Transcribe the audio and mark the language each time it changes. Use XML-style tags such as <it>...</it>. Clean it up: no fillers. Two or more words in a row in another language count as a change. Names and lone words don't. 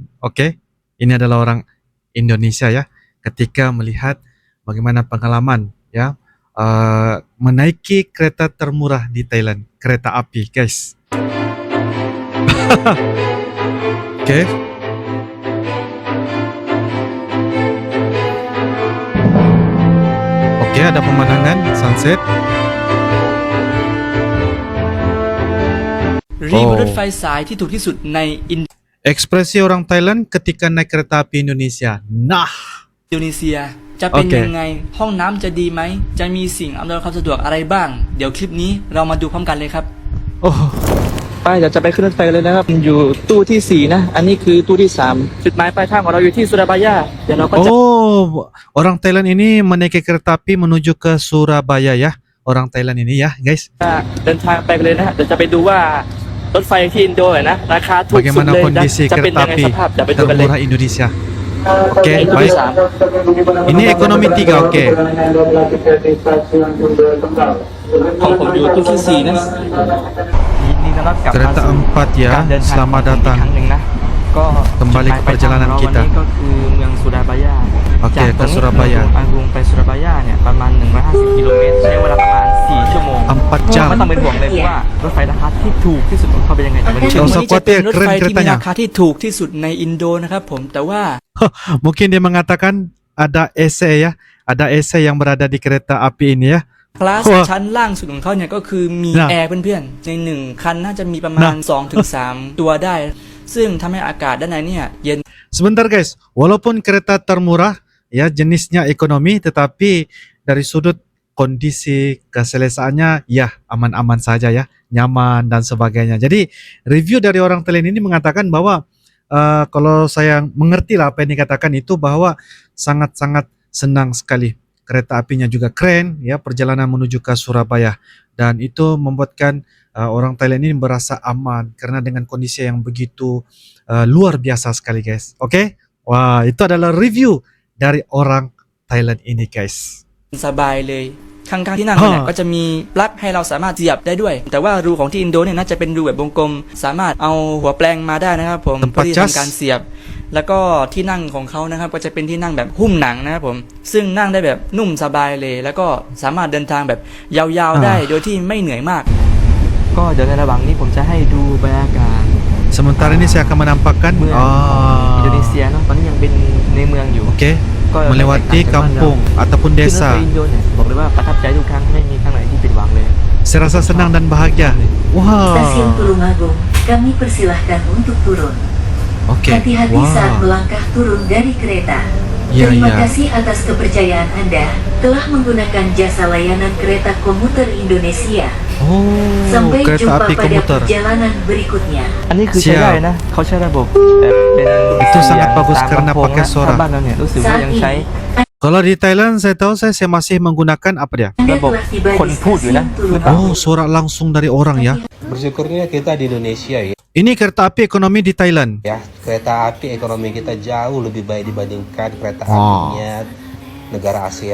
<id>Oke, ini adalah orang Indonesia ya. Ketika melihat bagaimana pengalaman ya menaiki kereta termurah di Thailand, kereta api, guys. Oke. Oke, ada pemandangan sunset.</id> <th>ๆรีวิวรถไฟสายที่ถูกที่สุดในอิน</th> <id>Ekspresi orang Thailand ketika naik kereta api Indonesia. Nah,</id> <th>โดนีเซียจะเป็น โอเค ยังไงห้องน้ำจะดีไหมจะมีสิ่งอำนวยความสะดวกอะไรบ้าง เดี๋ยวคลิปนี้เรามาดูพร้อมกันเลยครับ</th> <id>oh,</id> <th>ไปเดี๋ยวจะไปขึ้นรถไฟกันเลยนะครับ อยู่ตู้ที่ 4 นะ อันนี้คือตู้ที่ 3 จุดหมายปลายทางของเราอยู่ที่สุราบายาเดี๋ยวเราก็จะ</th> <id>oh, orang Thailand ini menaiki kereta api menuju ke Surabaya ya. Orang Thailand ini ya, guys.</id> <th>เดินทางไปกันเลยนะฮะเดี๋ยวจะไปดูว่ารถไฟที่อินโดนะราคาถูกสุด</th> <id>Bagaimana</id> <th>เลยนะ</th> <id>kondisi</id> <th>จะเป็น</th> <id>kereta</id> <th>ยังไง</th> <id>api</id> <th>สภาพเดี๋ยวไปดูกันเลย</th> <id>termurah Indonesia. Oke,</id> <th>ตู้</th> <id>baik.</id> <th>ที่ 3</th> <id>Ini ekonomi 3, oke.</id> <th>ของผมอยู่ตู้ที่ 4 นะ ยินดีต้อนรับกลับ</th> <id>Kereta</id> <th>มาสู่</th> <id>4 ya,</id> <th>การเดินทาง</th> <id>selamat</id> <th>อีก</th> <id>datang.</id> <th>ครั้งหนึ่งนะก็</th> <id>Kembali</id> <th>จุดห</th> <id>ke</id> <th>มายปลายทางของ</th> <id>perjalanan</id> <th>เราวัน</th> <id>kita.</id> <th>นี้ก็คือเมืองสุราบายา</th> <id>Oke,</id> <th>จากต</th> <id>ke</id> <th>รงนี้</th> <id>Surabaya.</id> <th>เมืองอากุงไปสุราบายาเนี่ยประมาณ150กิโลเมตรใช้เวลาประมาณ4ชั่วโมง</th> <id>4 jam.</id> <th>ไม่ต้องเป็นห่วงเลยเพราะว่ารถไฟราคาที่ถูกที่สุดของเขาเป็นยังไงแต่วันนี้</th> <id>Nggak usah</id> <th>จะเป็น</th> <id>khawatir,</id> <th>รถไฟ</th> <id>keren</id> <th>ที่มี</th> <id>keretanya.</id> <th>ราคาที่ถูกที่สุดในอินโดนะครับผมแต่ว่า</th> <id>Mungkin dia mengatakan ada AC ya, ada AC yang berada di kereta api ini ya.</id> <th>คลาส</th> <id>Wah.</id> <th>ชั้นล่างสุดของเขาเนี่ยก็คือมี น่ะ แอร์เพื่อนๆในหนึ่งคันน่าจะมีประมาณ 2-3 ตัวได้ ซึ่งทำให้อากาศด้านในเนี่ยเย็น</th> <id>Sebentar guys, walaupun kereta termurah ya jenisnya ekonomi, tetapi dari sudut kondisi keselesaannya ya aman-aman saja ya, nyaman dan sebagainya. Jadi review dari orang Thailand ini mengatakan bahwa kalau saya mengerti lah apa yang dikatakan itu bahwa sangat-sangat senang sekali. Kereta apinya juga keren ya, perjalanan menuju ke Surabaya dan itu membuatkan orang Thailand ini merasa aman karena dengan kondisi yang begitu luar biasa sekali guys. Oke? Wah, itu adalah review dari orang Thailand ini guys.</id> <th>สบายเลยข้างๆที่นั่งเนี่ยก็จะมีปลั๊กให้เราสามารถเสียบได้ด้วย แต่ว่ารูของที่อินโดเนี่ยน่าจะเป็นรูแบบวงกลมสามารถเอาหัวแปลงมาได้นะครับผม</th> <id>tempat</id> <th>เพื่อที่</th> <id>cas</id> <th>ทำการเสียบ แล้วก็ที่นั่งของเขานะครับก็จะเป็นที่นั่งแบบหุ้มหนังนะครับผมซึ่งนั่งได้แบบนุ่มสบายเลย แล้วก็สามารถเดินทางแบบยาวๆได้โดยที่ไม่เหนื่อยมาก ก็เดี๋ยวในระหว่างนี้ผมจะให้ดูบรรยากาศ</th> <id>Sementara ini saya akan menampakkan</id> <th>เมืองอินโดนีเซียเนาะตอนนี้ยังเป็นในเมืองอยู่</th> <id>Oke,</id> <th>ก็</th> <id>melewati kampung ataupun</id> <th>ขึ้นรถไฟ</th> <id>desa.</id> <th>อินโดเนี่ยบอกเลยว่าประทับใจทุกครั้งไม่มีครั้งไหนที่ผิดหวังเลย</th> <id>Saya rasa senang dan bahagia. Stasiun Wow. Tulungagung, kami persilahkan untuk turun. Oke. Hati-hati saat Wow. melangkah turun dari kereta. Iya, Terima iya. kasih atas kepercayaan Anda telah menggunakan jasa layanan kereta komuter Indonesia. Oh, Sampai kereta jumpa api pada komuter. perjalanan berikutnya.</id> <th>อันนี้คือใช้ได้นะเขาใช้ระบบแบบเป็น</th> <id>Itu sangat bagus</id> <th>ตาม</th> <id>karena</id> <th>ลำโพง</th> <id>pakai</id> <th>นะ</th> <id>suara</id> <th>ถ้าบ้านเราเนี่ยรู้สึกว่า</th> <id>Saat</id> <th>ยังใช้</th> <id>ini, Kalau di Thailand saya tahu saya masih menggunakan apa dia? Anda Level. telah tiba di Konput stasiun ya, Tulungagung. Oh, suara langsung dari orang ya. Bersyukurnya kita di Indonesia ya. Ini kereta api ekonomi di Thailand. Ya, kereta api ekonomi kita jauh lebih baik dibandingkan kereta Oh. apinya negara ASEAN yang lain</id>